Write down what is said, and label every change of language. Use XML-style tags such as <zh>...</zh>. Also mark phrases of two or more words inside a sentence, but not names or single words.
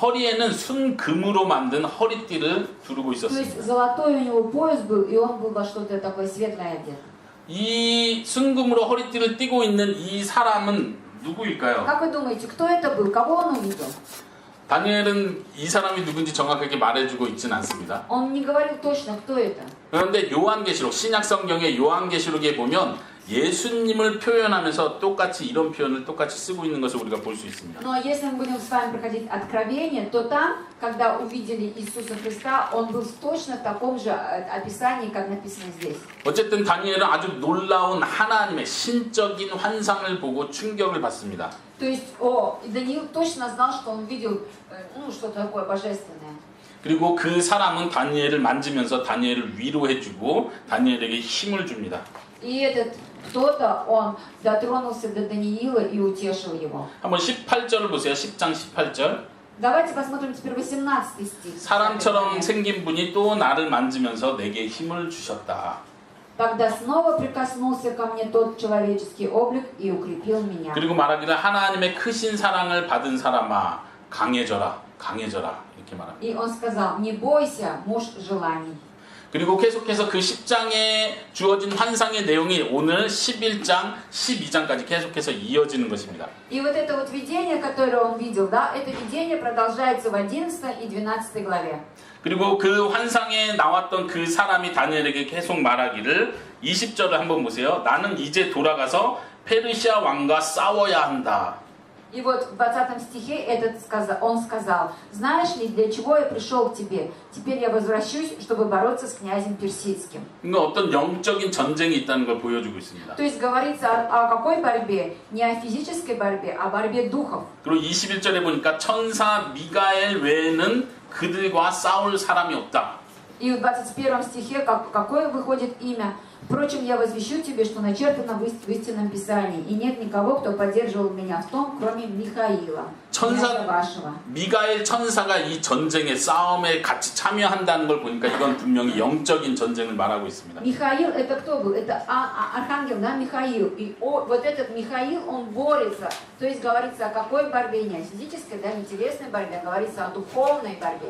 <ko>허리에는 순금으로 만든 허리띠를 두르고</ko> <ru>То есть</ru> <ko>있었습니다.</ko> <ru>золотой у него пояс был, и он был во что-то такое светлое одет.</ru> <ko>이 순금으로 허리띠를 띠고 있는 이 사람은 누구일까요?</ko> <ru>Как вы думаете, кто это был? Кого он увидел?</ru> <ko>다니엘은 이 사람이 누군지 정확하게 말해주고 있지는 않습니다.</ko> <ru>Он не говорил точно, кто это.</ru> <ko>그런데 요한계시록, 신약성경의 요한계시록에 보면 예수님을 표현하면서 똑같이 이런 표현을 똑같이 쓰고 있는 것을 우리가 볼 수 있습니다.</ko> <ru>Но если мы будем с вами проходить Откровение, то там, когда увидели Иисуса Христа, Он был точно в таком же описании, как написано здесь.</ru> <ko>어쨌든 다니엘은 아주 놀라운 하나님의 신적인 환상을 보고 충격을 받습니다.</ko> <ru>То есть Даниил точно знал, что он видел что-то такое божественное.</ru> <ko>그리고 그 사람은 다니엘을 만지면서 다니엘을 위로해주고 다니엘에게 힘을 줍니다.</ko> <ru>И этот кто-то, он дотронулся до Даниила и утешил его.</ru> <ko>한번 18절을 보세요. 10장 18절.</ko> <ru>Давайте посмотрим теперь 18 стих.</ru> <ko>사람처럼 생긴 분이 또 나를 만지면서 내게 힘을 주셨다.</ko> <ru>Тогда снова прикоснулся ко мне тот человеческий облик и укрепил меня.</ru> <ko>그리고 말하기를 하나님의 크신 사랑을 받은 사람아 강해져라 강해져라 이렇게 말합니다.</ko> <ru>И он сказал: не бойся, муж желаний.</ru> <ko>그리고 계속해서 그 10장에 주어진 환상의 내용이 오늘 11장, 12장까지 계속해서 이어지는 것입니다.</ko> <ru>И вот это вот видение, которое он видел, да, это видение продолжается в 11 и 12 главе.</ru> <ko>그리고 그 환상에 나왔던 그 사람이 다니엘에게 계속 말하기를 20절을 한번 보세요. 나는 이제 돌아가서 페르시아 왕과 싸워야 한다.</ko> <ru>И вот в 20 стихе он сказал: знаешь ли, для чего я пришел к тебе? Теперь я возвращусь, чтобы бороться с князем персидским.</ru> <ko>그러니까 어떤 영적인 전쟁이 있다는 걸 보여주고 있습니다.</ko> <ru>То есть говорится о какой борьбе? Не о физической борьбе, а о борьбе духов.</ru> <ko>그리고 21절에 보니까 천사 미가엘 외에는 그들과 싸울 사람이 없다.</ko> <ru>И в 21 стихе какое выходит имя? Впрочем, я возвещу тебе, что начертано в истинном Писании, и нет никого, кто поддерживал меня в том, кроме Михаила, князя вашего.</ru> <ko>미가엘 천사가 이 전쟁의 싸움에 같이 참여한다는 걸 보니까 이건 분명히 영적인 전쟁을 말하고 있습니다.</ko> <ru>Михаил это кто был? Это архангел, да, Михаил. И вот этот Михаил, он борется. То есть говорится о какой борьбе? Не о физической, да, не телесной борьбе, говорится о духовной борьбе.</ru>